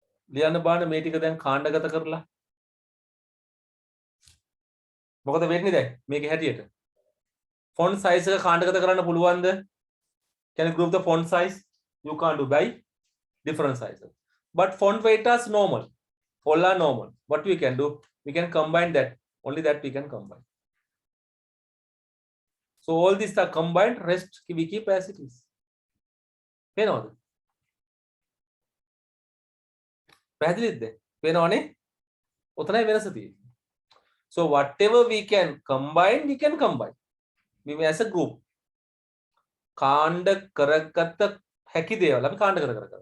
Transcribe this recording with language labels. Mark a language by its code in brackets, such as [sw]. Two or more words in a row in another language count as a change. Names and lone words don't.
[si] ලියන්න බාන්න මේ ටික දැන් කාණ්ඩගත කරලා. මොකද වෙන්නේ දැන් මේකේ හැටියට? [en] font size [si] එක කාණ්ඩගත කරන්න පුළුවන්ද? [en] Can you group the font size? You can't do by different sizes. But font weight is normal. All are normal. What we can do? We can combine that. Only that we can combine. So all these are combined. Rest we keep as it is. [si] පේනවද? පැහැදිලිද? පේනවනේ? ඔතනයි වෙනස තියෙන්නේ. [en] So whatever we can combine, we can combine. We may as a group. [si] කාණ්ඩ කරගත හැකි දේවල් අපි කාණ්ඩ කර කරගන්න.